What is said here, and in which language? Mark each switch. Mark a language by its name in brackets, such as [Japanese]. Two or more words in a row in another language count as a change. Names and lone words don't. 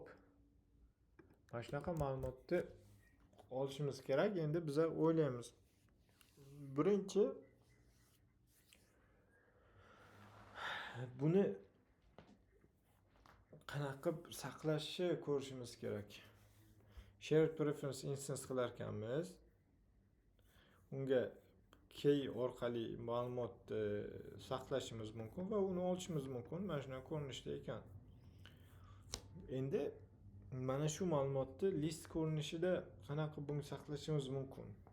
[Uzbek] Mana shunaqa ma'lumotni olishimiz kerak. Endi biz o'ylaymiz. Birinchi buni qanaqa saqlashni ko'rishimiz kerak. [English] Shared preference instance [Uzbek] qilar ekanmiz. Unga key orqali ma'lumotni saqlashimiz mumkin va uni olishimiz mumkin. Mana shunaqa ko'rinishda ekan. Endi mana shu ma'lumotni list ko'rinishida qanaqa buni saqlashimiz mumkin?